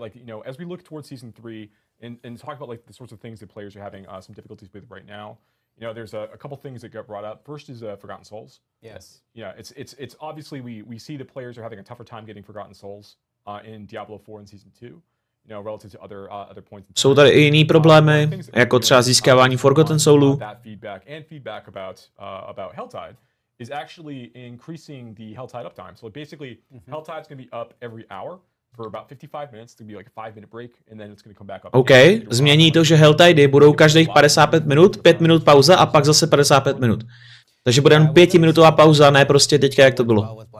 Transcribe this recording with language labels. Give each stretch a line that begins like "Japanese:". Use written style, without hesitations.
English: Like, you know, as we look towards season 3 and talk about like the sorts of things that players are having some difficulties with right now, you know, there's a couple things that got brought up. First is Forgotten Souls. Yes. Yeah, it's obviously we see the players are having a tougher time getting Forgotten Souls in Diablo 4 and season 2. You know, relative to other points.
Czech: Jsou tady i jiný problémy, jako třeba získávání Forgotten Soulů.
English: That feedback about Helltide is actually increasing the Helltide uptime. So basically, Helltide's going to be up every hour for about 55 minutes. It's going to be like a 5-minute break, and then it's going to come back up.
Czech: OK, změní to, že Helltide budou každých 55 minut, 5 minut pauza a pak zase 55 minut. Takže bude jen 5minutová pauza, ne prostě teďka, jak to bylo.